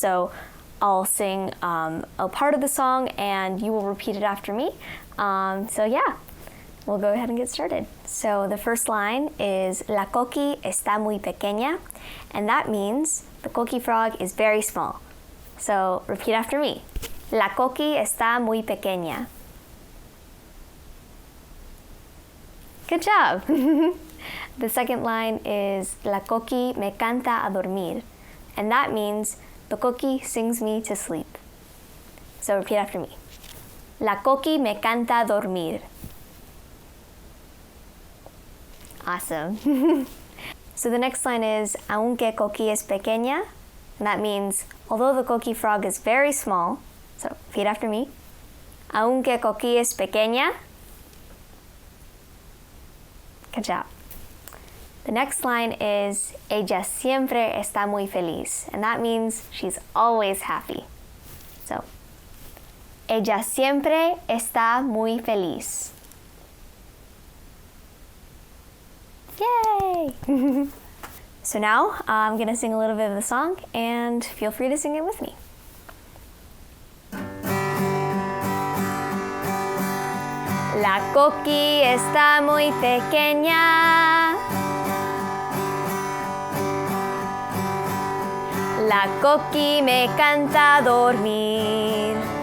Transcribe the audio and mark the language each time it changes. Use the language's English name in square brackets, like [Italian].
[English] So I'll sing a part of the song and you will repeat it after me. So yeah, we'll go ahead and get started. So the first line is [Spanish] La coqui está muy pequeña, [English] and that means the coqui frog is very small. So repeat after me. [Spanish] La coqui está muy pequeña. [English] Good job. The second line is [Spanish] La coqui me canta a dormir, [English] and that means the coqui sings me to sleep. So repeat after me. [Spanish] La coqui me canta a dormir. [English] Awesome. So the next line is [Spanish] Aunque coqui es pequeña, [English] and that means although the coqui frog is very small. So repeat after me. [Spanish] Aunque coqui es pequeña. [English] Good job. The next line is [Spanish] Ella siempre está muy feliz, [English] and that means she's always happy. [Spanish] So, Ella siempre está muy feliz. [English] Yay! So now I'm going to sing a little bit of the song, and feel free to sing it with me. [Spanish] La coqui está muy pequeña. La coqui me canta a dormir.